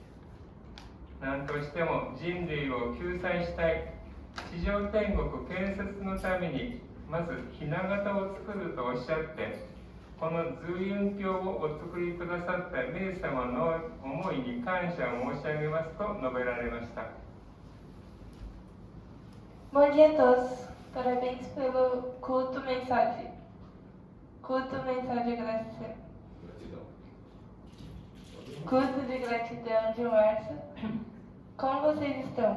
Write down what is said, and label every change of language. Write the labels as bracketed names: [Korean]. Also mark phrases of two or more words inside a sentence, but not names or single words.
[Japanese] 何としても人類を救済したい地上天国建設のためにまず雛形を作るとおっしゃって、この随雲経をお作りくださった名様の思いに感謝を申し上げますと述べられました。 [Portuguese] Bom dia a todos. Parabéns pelo culto mensagem. Culto mensagem de gratidão. Culto de gratidão de março. Como vocês estão?